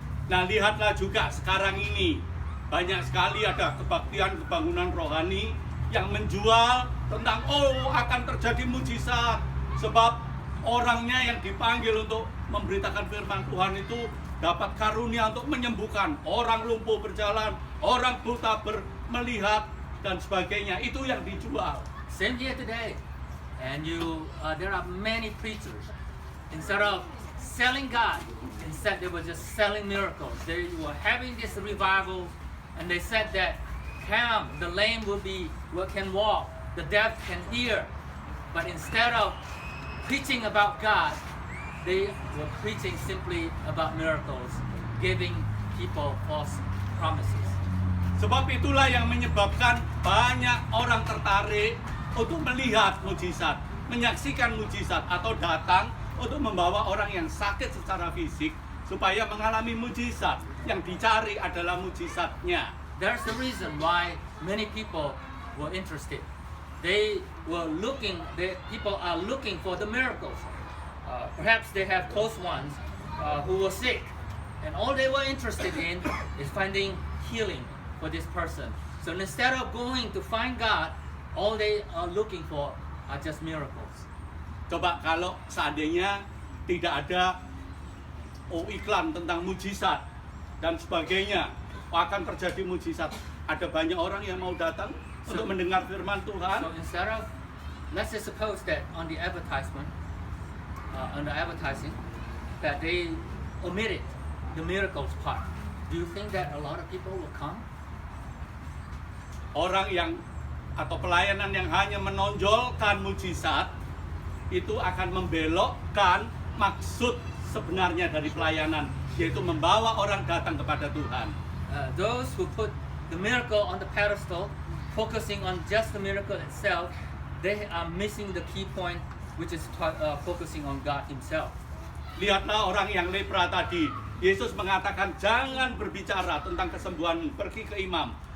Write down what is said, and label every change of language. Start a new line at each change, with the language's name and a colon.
Indonesian: Nah, lihatlah juga sekarang ini banyak sekali ada kebaktian kebangunan rohani yang menjual tentang akan terjadi mujizat, sebab orangnya yang dipanggil untuk memberitakan firman Tuhan itu dapat karunia untuk menyembuhkan orang lumpuh berjalan, orang buta melihat dan sebagainya. Itu yang dijual.
English: Same here today, and there are many preachers, instead of selling God, instead they were just selling miracles. They were having this revival, and they said that the lame can walk, the deaf can hear. But instead of preaching about God, they were preaching simply about miracles, giving people false promises.
Indonesian: Sebab itulah yang menyebabkan banyak orang tertarik untuk melihat mujizat, menyaksikan mujizat atau datang untuk membawa orang yang sakit secara fisik supaya mengalami mujizat. Yang dicari adalah mujizatnya.
English: There's the reason why many people were interested. People are looking for the miracles. Perhaps they have close ones who were sick, and all they were interested in is finding healing for this person. So instead of going to find God, all they are looking for are just miracles.
Indonesian: Coba kalau seandainya tidak ada iklan tentang mujizat dan sebagainya, akan terjadi mujizat. Ada banyak orang yang mau datang untuk mendengar firman Tuhan.
English: So instead of, let's just suppose that on the advertisement, on the advertising, that they omitted the miracles part. Do you think that a lot of people will come?
Indonesian: Orang yang atau pelayanan yang hanya menonjolkan mujizat itu akan membelokkan maksud sebenarnya dari pelayanan, yaitu membawa orang datang kepada Tuhan.
English: Those who put the miracle on the pedestal, focusing on just the miracle itself, they are missing the key point, which is focusing on God Himself.
Indonesian: Lihatlah orang yang lepra tadi. Yesus mengatakan jangan berbicara tentang kesembuhan, pergi ke imam.